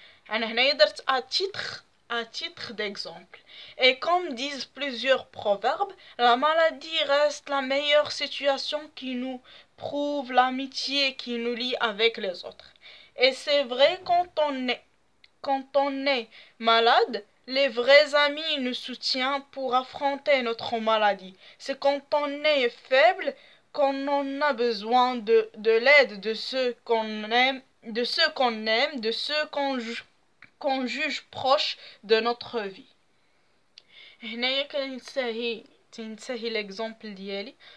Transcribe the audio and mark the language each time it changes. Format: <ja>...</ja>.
<ar>انا هنايا درت</ar> <fr>à titre d'exemple. Et comme disent plusieurs proverbes, la maladie reste la meilleure situation qui nous prouve l'amitié qui nous lie avec les autres. Et c'est vrai, quand on est malade, les vrais amis nous soutiennent pour affronter notre maladie. C'est quand on est faible qu'on en a besoin de l'aide de ceux qu'on aime, de ceux qu'on juge proches de notre vie.</fr> <ar>هنايا تنتهي l'exemple ديالي.</ar>